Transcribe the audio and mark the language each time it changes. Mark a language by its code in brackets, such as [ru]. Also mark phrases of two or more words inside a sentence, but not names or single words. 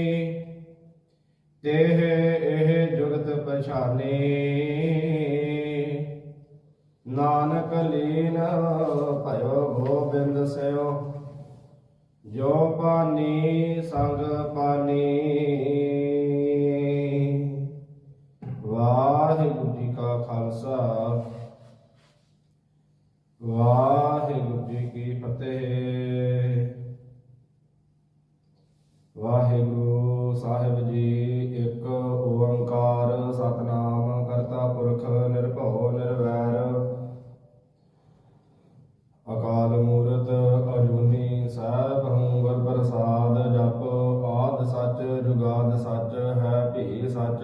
[pa] ਤਿਹ ਇਹ ਜੁਗਤਿ ਪਛਾਨੀ। ਨਾਨਕ ਲੀਨ ਭਇਓ ਗੋਬਿੰਦ ਸਿਉ। ਜਿਉ ਪਾਨੀ ਸੰਗਿ ਪਾਨੀ। ਵਾਹਿਗੁਰੂ ਜੀ ਕਾ ਖ਼ਾਲਸਾ, ਵਾਹਿਗੁਰੂ ਜੀ ਕੀ ਫ਼ਤਿਹ। ਵਾਹਿਗੁਰੂ ਸਾਹਿਬ ਜੀ ਇੱਕ ਓਅੰਕਾਰ ਸਤਿਨਾਮੁ ਕਰਤਾ ਪੁਰਖੁ ਨਿਰਭਉ ਨਿਰਵੈਰੁ। ਅਕਾਲ ਮੂਰਤਿ ਅਜੂਨੀ ਸੈਭੰ ਗੁਰ ਪ੍ਰਸਾਦਿ। ਜਪੁ ਆਦਿ ਸਚੁ ਜੁਗਾਦਿ ਸਚੁ ਹੈ ਭੀ ਸਚੁ।